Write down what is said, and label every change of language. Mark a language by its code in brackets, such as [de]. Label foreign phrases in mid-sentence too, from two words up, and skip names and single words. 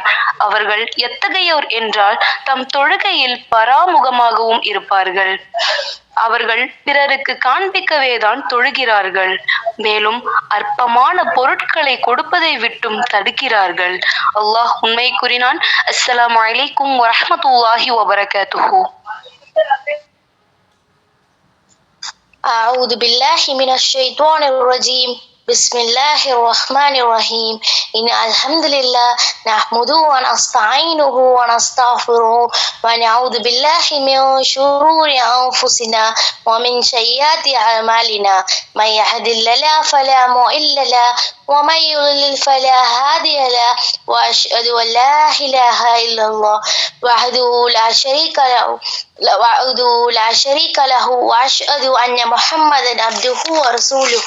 [ta] அவர்கள் எத்தகையோர் என்றால் தம் தொழுகையில் பராமுகமாகவும் இருப்பார்கள். அவர்கள் பிறருக்கு காண்பிக்கவேதான் தொழுகிறார்கள். மேலும் அற்பமான பொருட்களை கொடுப்பதை விட்டும் தடுக்கிறார்கள். அல்லாஹ் உண்மை கூறினான். [ar] السلام عليكم ورحمة الله وبركاته. أعوذ بالله من الشيطان الرجيم. بسم الله الرحمن الرحيم. إن الحمد لله نحمده ونستعينه ونستغفره ونعوذ بالله من شرور أنفسنا ومن سيئات أعمالنا من يهد الله فلا مضل له ومن يضلل فلا هادي له وأشهد أن لا إله إلا الله وحده لا شريك له وأشهد أن محمدا عبده ورسوله.